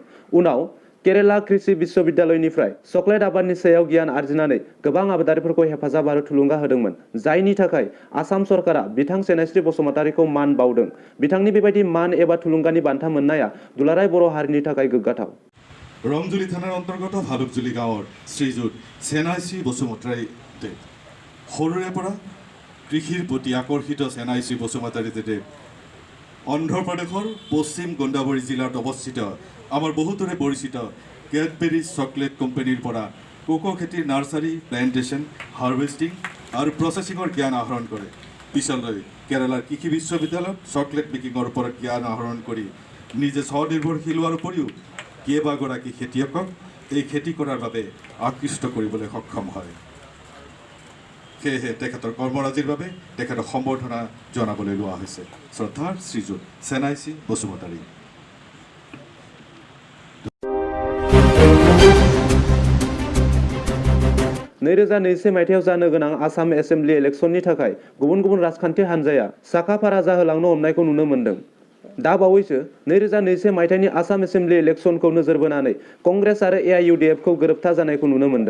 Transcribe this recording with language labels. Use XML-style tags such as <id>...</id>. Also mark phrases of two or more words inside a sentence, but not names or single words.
<brx>उनाव केरेला कृषि विश्वविद्यालयनिफ्राय चकलेट आबादनि सायाव गियान आरजिनानै गोबां आबादारिफोरखौ हेफाजाब आरो थुलुंगा होदोंमोन, जायनि थाखाय आसाम सरकारा बिथां सेनास्रि बसुमतारिखौ मान बावदों। बिथांनि बेबायदि मान एबा थुलुंगानि बान्था मोननाया दुलाराय बर' हारिनि थाखाय गोग्गाथाव।</brx> <as>ৰংজুলী থানাৰ অন্তৰ্গত ভালুকজুলী গাঁৱৰ শ্ৰীযুত সেনাশ্ৰী বসুমতাৰী দেৱ সৰুৰে পৰা কৃষিৰ প্ৰতি আকৰ্ষিত সেনাশ্ৰী বসুমতাৰী দেৱ অন্ধ্ৰ প্ৰদেশৰ পশ্চিম গোদাবৰী জিলাত অৱস্থিত আমাৰ বহুতৰে পৰিচিত কেডবেৰী চকলেট কোম্পানীৰ পৰা কোকো খেতিৰ নাৰ্সাৰী, প্লান্টেশন, হাৰ্ভেষ্টিং আৰু প্ৰচেছিঙৰ জ্ঞান আহৰণ কৰে। পিছলৈ কেৰালাৰ কৃষি বিশ্ববিদ্যালয়ত চকলেট মেকিঙৰ ওপৰত জ্ঞান আহৰণ কৰি নিজে স্বনিৰ্ভৰশীল হোৱাৰ উপৰিও কেইবাগৰাকী খেতিয়কক এই খেতি কৰাৰ বাবে আকৃষ্ট কৰিবলৈ সক্ষম হয়। সেয়েহে তেখেতৰ কৰ্মৰাজিৰ বাবে তেখেতক সম্বৰ্ধনা জনাবলৈ লোৱা হৈছে। শ্ৰদ্ধাৰ শ্ৰীযুত সেনাশ্ৰী বসুমতাৰী।</as> <brx>मायथाइयाव जानो गोनां आसाम एसेम्बलि इलेक्शननि थाखाय गुबुन गुबुन राजखान्थि हान्जाया साखाफारा जाहोलांनो हमनायखौ नुनो मोन्दों। दा बावैसो 2021 मायथाइनि आसाम एसेम्बलि इलेक्शनखौ नोजोर बोनानै कंग्रेस आरो AIUDF खौ गोरोबथा जानायखौ नुनो मोन्दों।</brx>